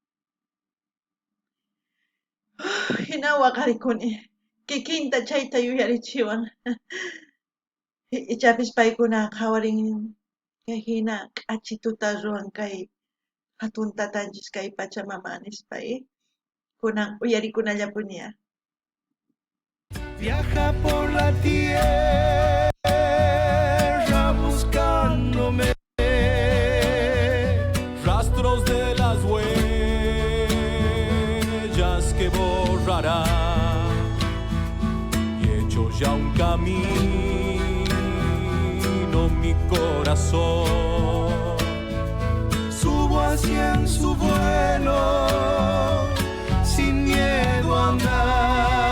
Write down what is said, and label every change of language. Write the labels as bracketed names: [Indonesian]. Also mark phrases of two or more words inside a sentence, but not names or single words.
[Quechua] hina waqarikuni kikinta chayta yuyarichiwan ichapis paykuna qawarin kay hina k'achi tuta ruwan kay hatun tatanchis kay Pachamama nispa kunan uyarikunallapuña. [Spanish] Viaja por la tierra buscándome, rastros de las huellas que borrará, y hecho ya un camino mi corazón, subo hacia en su vuelo sin miedo a andar.